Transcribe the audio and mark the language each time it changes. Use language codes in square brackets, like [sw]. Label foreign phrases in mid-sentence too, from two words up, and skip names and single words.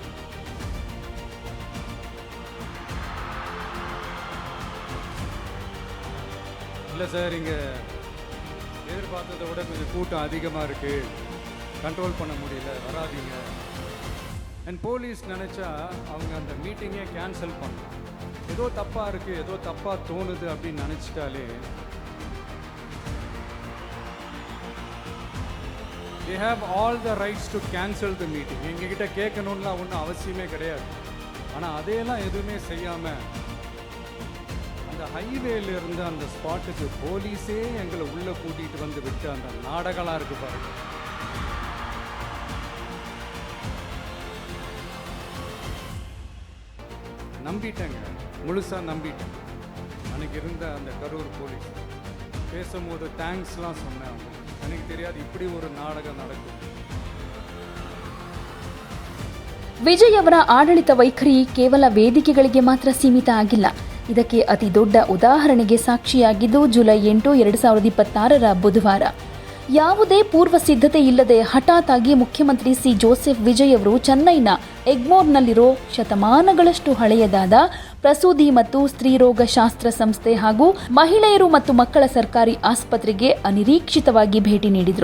[ta] இல்லை சார், இங்கே எதிர்பார்த்ததை விட கொஞ்சம் கூட்டம் அதிகமாக இருக்குது, கண்ட்ரோல் பண்ண முடியல, வராதீங்க. அண்ட் போலீஸ் நினச்சா அவங்க அந்த மீட்டிங்கே கேன்சல் பண்ணலாம். ஏதோ தப்பாக இருக்குது, ஏதோ தப்பாக தோணுது அப்படின்னு நினச்சிட்டாலே [en] they have all the rights to cancel the meeting. [ta] எங்ககிட்ட கேட்கணும்லாம் ஒன்றும் அவசியமே கிடையாது. ஆனால் அதையெல்லாம் எதுவுமே செய்யாமல் அந்த ஹைவேல இருந்து அந்த ஸ்பாட்டுக்கு போலீஸே எங்களை உள்ளே கூட்டிகிட்டு வந்து விட்டு அந்த நாடகம்லாம் இருக்கு பாருங்க. நம்பிட்டேங்க, முழுசாக நம்பிட்டேன். அன்றைக்கி இருந்த அந்த கரூர் போலீஸ் பேசும்போது தேங்க்ஸ்லாம் சொன்னேன். அவங்க எனக்கு தெரியாது இப்படி ஒரு நாடகம் நடக்கும். [kn] ವಿಜಯ್ ಅವರ ಆಡಳಿತ ವೈಖರಿ ಕೇವಲ ವೇದಿಕೆಗಳಿಗೆ ಮಾತ್ರ ಸೀಮಿತ ಆಗಿಲ್ಲ. ಇದಕ್ಕೆ ಅತಿ ದೊಡ್ಡ ಉದಾಹರಣೆಗೆ ಸಾಕ್ಷಿಯಾಗಿದ್ದು ಜುಲೈ 8, 2026 ಬುಧವಾರ. ಯಾವುದೇ ಪೂರ್ವ ಸಿದ್ಧತೆ ಇಲ್ಲದೆ ಹಠಾತ್ ಆಗಿ ಮುಖ್ಯಮಂತ್ರಿ ಸಿ ಜೋಸೆಫ್ ವಿಜಯ್ ಅವರು ಚೆನ್ನೈನ ಎಗ್ಮೋರ್ನಲ್ಲಿರೋ ಶತಮಾನಗಳಷ್ಟು ಹಳೆಯದಾದ ಪ್ರಸೂತಿ ಮತ್ತು ಸ್ತ್ರೀರೋಗ ಶಾಸ್ತ್ರ ಸಂಸ್ಥೆ ಹಾಗೂ ಮಹಿಳೆಯರು ಮತ್ತು ಮಕ್ಕಳ ಸರ್ಕಾರಿ ಆಸ್ಪತ್ರೆಗೆ ಅನಿರೀಕ್ಷಿತವಾಗಿ ಭೇಟಿ ನೀಡಿದರು.